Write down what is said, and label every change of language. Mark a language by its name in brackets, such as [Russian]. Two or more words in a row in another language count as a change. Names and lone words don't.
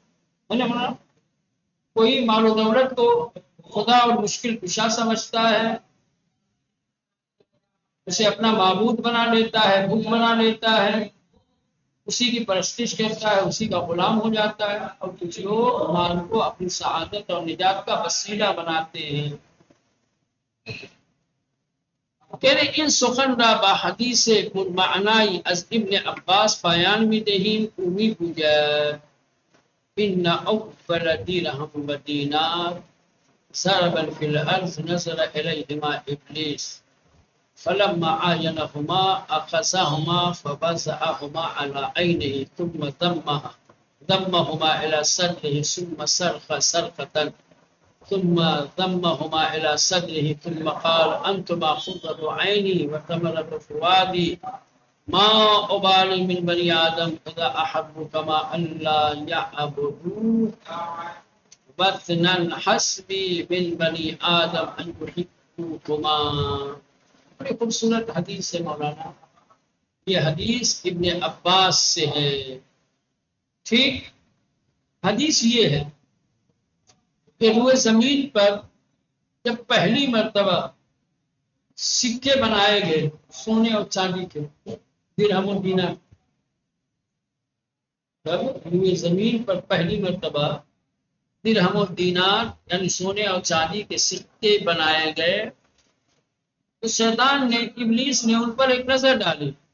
[Urdu] کوئی مال و دولت کو خدا اور مشکل کشا سمجھتا ہے، اسے اپنا معبود بنا لیتا ہے، بت بنا لیتا ہے، اسی کی پرستش کرتا ہے، اسی کا غلام ہو جاتا ہے، اور کچھ لوگ مال کو اپنی سعادت اور نجات کا وسیلہ بناتے ہیں۔ [Persian] کہنے ان سخن را با حدیث معنائی از ابن عباس بیان می دهیم او می گوید ان [Arabic] اول درهم و دینار ضربا فی الارض نظر الیهما ابلیس فلما عاینهما اخذهما فوضعهما على عینه ثم ضمهما الى صدره ثم صرخ صرخة ثم ضمهما إلى صدره ثم قال أنتما خضر عيني وثمرة فؤادي ما أبالي من بني آدم إذا أحب كما أن لا يعبدوا بطنا حسبي من بني آدم أن يحبوكما۔ [Urdu] بڑی خوبصورت حدیث ہے مولانا، یہ حدیث ابن عباس سے ہے۔ ٹھیک، حدیث یہ ہے کہ روئے زمین پر جب پہلی مرتبہ سکے بنائے گئے سونے اور چاندی کے، درہم و دینار، جب روئے زمین پر پہلی مرتبہ درہم و دینار یعنی سونے اور چاندی کے سکے بنائے گئے تو شیطان نے، ابلیس نے ان پر ایک نظر ڈالی،